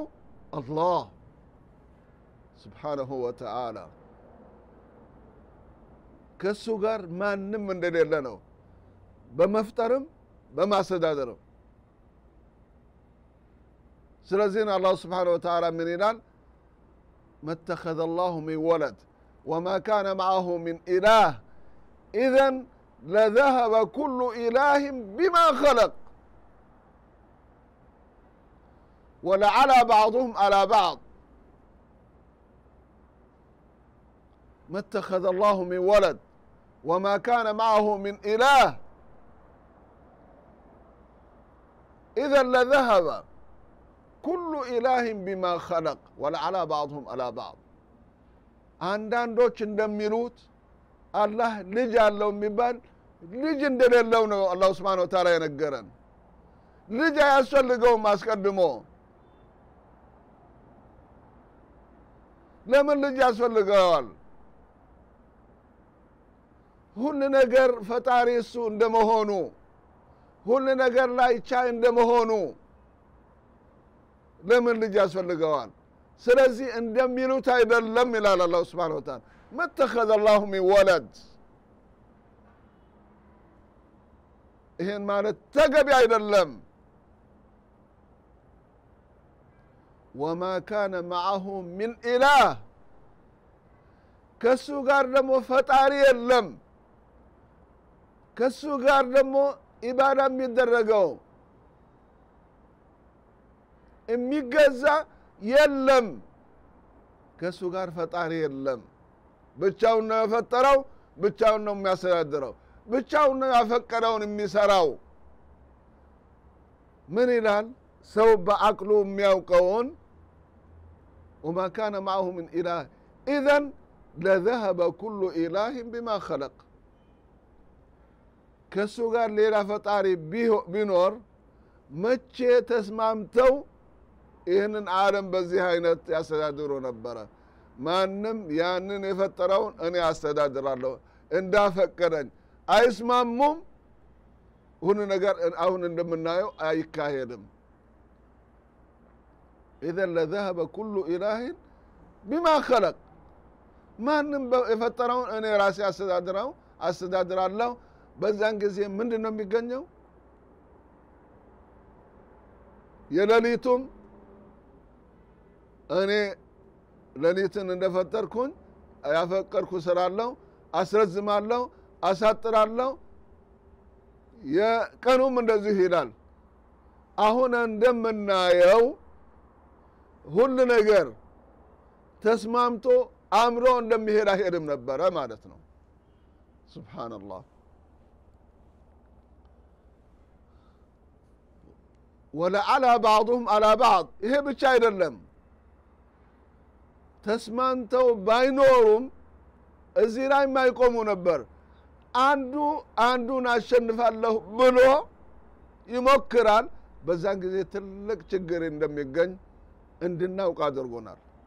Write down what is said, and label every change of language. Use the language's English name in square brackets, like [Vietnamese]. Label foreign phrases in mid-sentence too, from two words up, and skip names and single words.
[Amharic] አላህ [Arabic] سبحانه وتعالى። [Amharic] ከሱ ጋር ማንም እንደሌለ ነው በመፍጠርም በማስተዳደርም። ስለዚህ አላህ [Arabic] سبحانه وتعالى [Amharic] ምን ይላል? [Arabic] ما اتخذ الله من ولد وما كان معه من إله إذن لذهب كل إله بما خلق ولعلى بعضهم على بعض. ما اتخذ الله من ولد وما كان معه من إله إذن لذهب كل إله بما خلق ولعلى بعضهم على بعض. [Amharic] አንዳንዶች እንደሚሉት አላህ ልጅ አለው የሚባል ልጅ እንደሌለው ነው አላህ [Arabic] سبحانه وتعالى [Amharic] የነገረን። ልጅ አያስፈልገውም አስቀድሞ። ለምን ልጅ ያስፈልገዋል? ሁሉ ነገር ፈጣሪ እሱ እንደመሆኑ ሁሉ ነገር ላይ ቻይ እንደመሆኑ ለምን ልጅ ያስፈልገዋል? ስለዚህ እንደሚሉት አይደለም ይላል አላህ [Arabic] سبحانه وتعالى። ما اتخذ الله من ولد [Amharic] ይሄን ማለት ተገቢ አይደለም። [Arabic] وما كان معه من إله [Amharic] ከሱ ጋር ደግሞ ፈጣሪ የለም። ከሱ ጋር ደግሞ ኢባዳ የሚደረገው የሚገዛ የለም። ከሱ ጋር ፈጣሪ የለም። ብቻውን ነው የፈጠረው፣ ብቻውን ነው የሚያስተዳድረው፣ ብቻውን ነው ያፈቀደውን የሚሰራው። ምን ይላል? ሰው በአቅሉ የሚያውቀውን [Arabic] وما كان معه من إله إذن لذهب كل إله بما خلق [Amharic] ከሱ ጋር ሌላ ፈጣሪ ቢኖር መቼ ተስማምተው ይህንን ዓለም በዚህ አይነት ያስተዳድሩ ነበረ። ማንም ያንን የፈጠረውን እኔ አስተዳድራለሁ እንዳፈቀደኝ አይስማሙም። ሁሉ ነገር አሁን እንደምናየው አይካሄድም። [Arabic] إذا لذهب كل إله بما خلق [Amharic] ማንም የፈጠረውን እኔ ራሴ አስተዳድራለሁ። በዛን ጊዜ ምንድነው የሚገኘው? የሌሊቱም እኔ ሌሊትን እንደፈጠርኩኝ ያፈቀርኩ ስራለሁ፣ አስረዝማለሁ፣ አሳጥራለሁ። የቀኑም እንደዚህ ይላል። አሁን እንደምናየው ሁሉ ነገር ተስማምቶ አምሮ እንደሚሄድ አይሄድም ነበረ ማለት ነው። ሱብሃንአላህ። [Arabic] ولعلى بعضهم على بعض [Amharic] ይሄ ብቻ አይደለም። ተስማምተው ባይኖሩም እዚህ ላይ የማይቆሙ ነበር። አንዱን አሸንፋለሁ ብሎ ይሞክራል። በዛን ጊዜ ትልቅ ችግር እንደሚገኝ እንድናውቅ አድርጎናል።